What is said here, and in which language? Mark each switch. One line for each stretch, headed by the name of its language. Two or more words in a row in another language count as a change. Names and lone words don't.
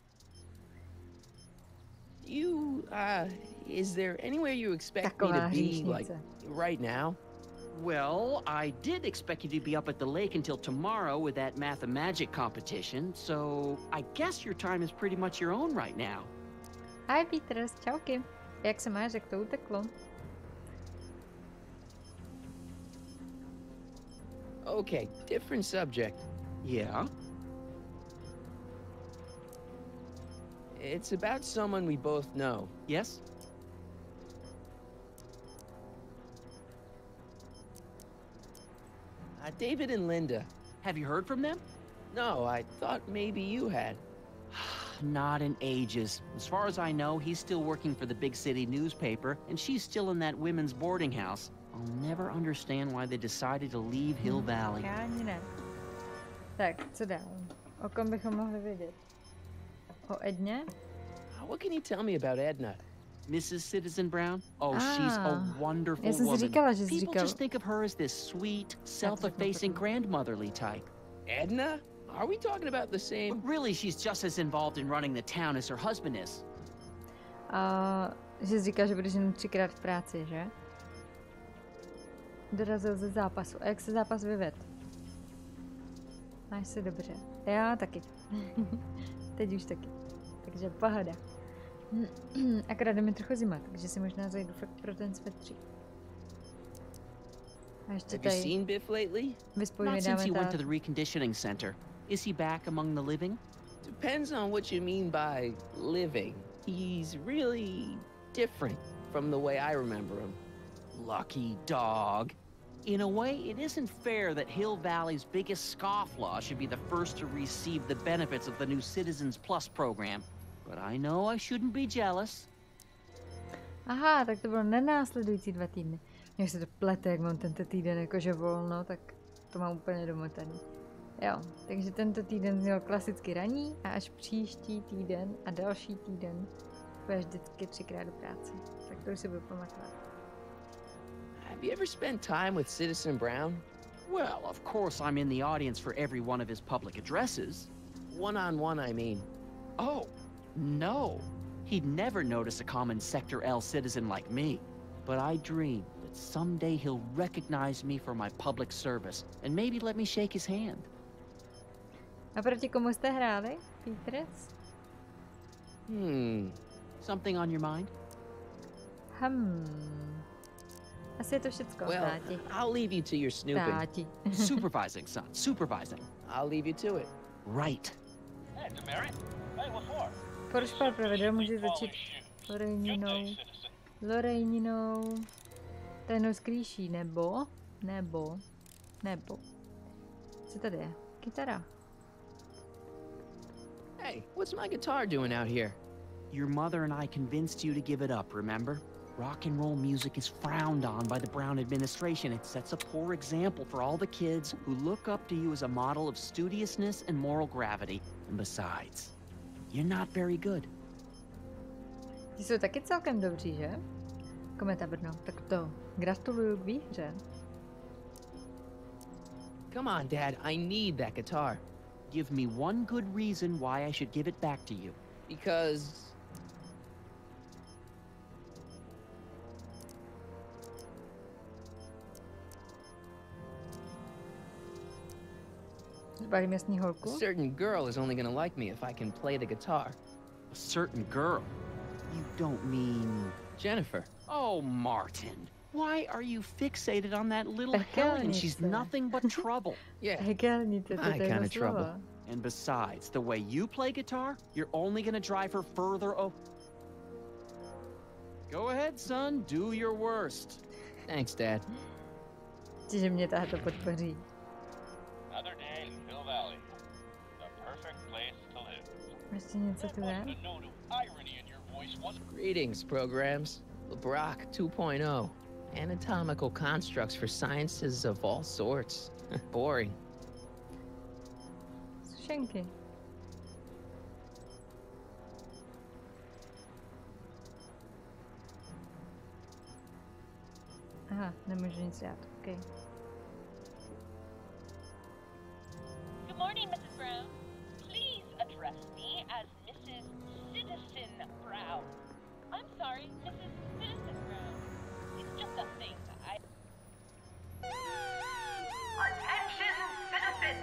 English: Is there anywhere you expect me to be, like, right now? Well, I did expect you to be up at the lake until tomorrow with that math-magic competition, so I guess your time is pretty much your own right now. Hi, Peters,
Czech: čauky. Jak se máš, jak to uteklo?
English: Okay, different subject. Yeah? It's about someone we both know. Yes? David and Linda. Have you heard from them? No, I thought maybe you had. Not in ages. As far as I know, he's still working for the big city newspaper, and she's still in that women's boarding house. I'll never understand why they decided to leave Hill Valley.
Czech: Já ani ne. Tak, co dál? O kom bychom mohli vědět? O Edně?
English: What can you tell me about Edna? Mrs. Citizen Brown? Oh, she's a wonderful
Czech: Já jsem si
English: woman.
Czech: říkala, že jsi
English: People
Czech: říkal.
English: just think of her as this sweet, self-effacing grandmotherly type. Edna? Are we talking about the same? But really, she's just as involved in running the town as her husband is.
Czech: Že jsi říkal, že budeš jen 3krát v práci, že? Dorazil ze zápasu. A jak se zápas vyvedl? Máš se dobře. Já taky. Teď už taky. Takže pohoda. Akorát je mi trochu zima, takže si možná zajdu fakt pro ten svetřík. A ještě
English: Have you
Czech: tady
English: seen Biff lately? Not since he went to the reconditioning center. Is he back among the living? Depends on what you mean by living. He's really different from the way I remember him. Lucky dog. In a way, it isn't fair that Hill Valley's biggest scofflaw should be the first to receive the benefits of the new Citizens Plus program. But I know I shouldn't be jealous.
Czech: Aha, tak to bylo nenásledující 2 týdny. Mě se to plete, jak mám tento týden jakože volno, tak to mám úplně domotaný. Jo, takže tento týden měl klasicky ranní a až příští týden a další týden půjdeš vždycky 3krát do práce. Tak to už si budu pamatovat.
English: Have you ever spent time with Citizen Brown? Well, of course I'm in the audience for every one of his public addresses. One-on-one, I mean. Oh, no. He'd never notice a common Sector L citizen like me. But I dream that someday he'll recognize me for my public service and maybe let me shake his hand.
Czech: A proti komu jste hráli, Peters?
English: Something on your mind?
Czech: Asi je to všecko,
English: Well,
Czech: táti.
English: I'll leave you to your snooping.
Czech: Táti.
English: Supervising, son. Supervising. I'll leave you to it. Right. Hey, Demerit. Hey, what for?
Czech: Porušpal pravidel, může začít Loreninou. Tajnou skrýší, nebo. Co tady je? Kytara.
English: Hey, what's my guitar doing out here? Your mother and I convinced you to give it up, remember? Rock and roll music is frowned on by the Brown administration. It sets a poor example for all the kids who look up to you as a model of studiousness and moral gravity. And besides, you're not very good.
Czech: Ti jsou taky celkem dobří, že? Kometa Brno, tak to. Gratuluju k výhře.
English: Come on, Dad, I need that guitar. Give me one good reason why I should give it back to you. Because...
Czech: Zbalím jasný holku.
English: a certain girl is only gonna like me if I can play the guitar. A certain girl? You don't mean... Jennifer. Oh, Martin. Why are you fixated on that little hellion? She's nothing but trouble. Yeah, my kind of trouble. And besides, the way you play guitar, you're only gonna drive her further Go ahead, son. Do your worst. Thanks, Dad.
Czech: Čiže mě táto podpoří.
English: Another day in Hill Valley. The perfect place to live. Ještě něco tu je? Greetings, programs. LeBrock 2.0. Anatomical constructs for sciences of all sorts. Boring.
Czech: myšlenky. Aha, nemůžu nic dát, okay.
English: Good morning, Mrs. Brown. Please address me as Mrs. Citizen Brown. I'm sorry, Mrs. Citizen Brown. It's just a thing. Attention, citizens!